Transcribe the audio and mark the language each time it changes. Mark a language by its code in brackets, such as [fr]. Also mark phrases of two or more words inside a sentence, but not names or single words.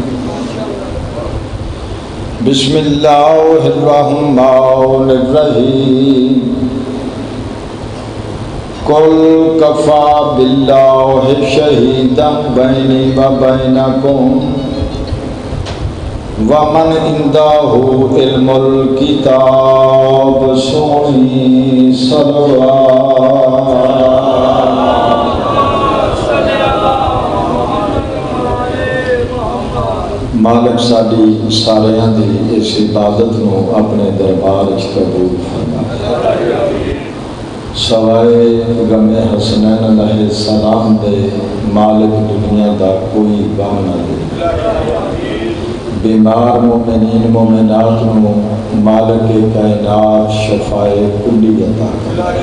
[ar] بسم الله الرحمن الرحيم. قل کفا باللہ شہیدا بینی و بینکم ومن عنده علم الکتاب. [pa] سونی صلوات. مالک ساڈی ساریاں دی اس عبادت نو اپنے دربار وچ قبول فرمائے. سوائے غم حسنین [ar] علیہ السلام [pa] دے مالک دنیا دا کوئی غم نہ دے. بیمار مومنین مومنات نو مالک کائنات شفائے کلی عطا کرے.